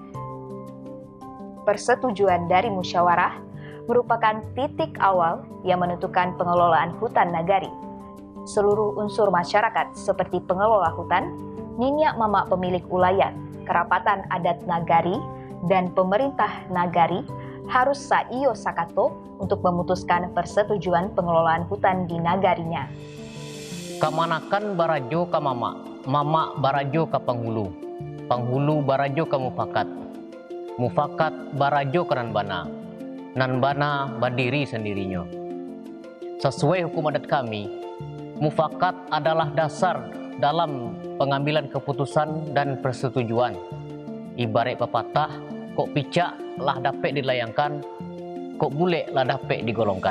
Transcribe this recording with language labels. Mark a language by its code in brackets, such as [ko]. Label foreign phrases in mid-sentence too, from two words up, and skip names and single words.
[id] Persetujuan dari musyawarah merupakan titik awal yang menentukan pengelolaan hutan Nagari. Seluruh unsur masyarakat seperti pengelola hutan, Ninyak Mama pemilik ulayat, kerapatan adat Nagari, dan pemerintah Nagari harus [min] saiyo sakato [id] untuk memutuskan persetujuan pengelolaan hutan di nagarinya. [min] Kamanakan barajo ka mama, mama barajo ka penghulu, penghulu barajo ka mufakat, mufakat barajo ka nanbana, nanbana berdiri sendirinya. [id] Sesuai hukum adat kami, mufakat adalah dasar dalam pengambilan keputusan dan persetujuan. Ibarat pepatah, [min] kok picak lah dapat dilayangkan, kok bule lah dapat digolongkan.